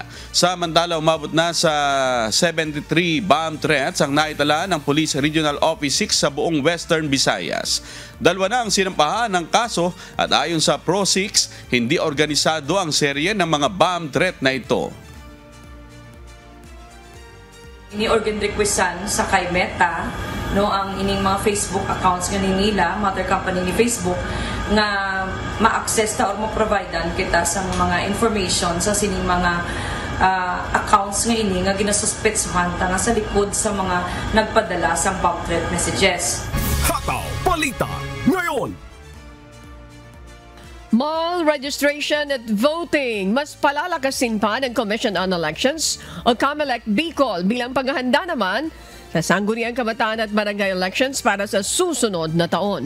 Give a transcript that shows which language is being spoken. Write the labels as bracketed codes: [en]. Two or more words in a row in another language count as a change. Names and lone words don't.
[tl] Samantala, umabot na sa 73 [en] bomb threats [tl] ang naitala ng [en] Police Regional Office 6 [tl] sa buong Western Visayas. 2 na ang sinampahan ng kaso at ayon sa Pro-6, hindi organisado ang serye ng mga [en] bomb threat [tl] na ito. [hil] Ini-organ requestan sa kay Meta, no, ang ining mga [en] Facebook accounts [hil] nga nila, [en] mother company [hil] ni Facebook, nga ma-access ta or ma-providean kita sa mga information sa sining mga accounts nga ini nga ginasuspetsuhan ta nga sa likod sa mga nagpadala sa [en] bomb threat messages. [tl] Hataw Balita ngayon. [en] Mall registration [tl] at voting. Mas palalakasin pa ng [en] Commission on Elections [tl] o COMELEC Bicol bilang paghahanda naman sa sangguniang kabataan at barangay elections para sa susunod na taon.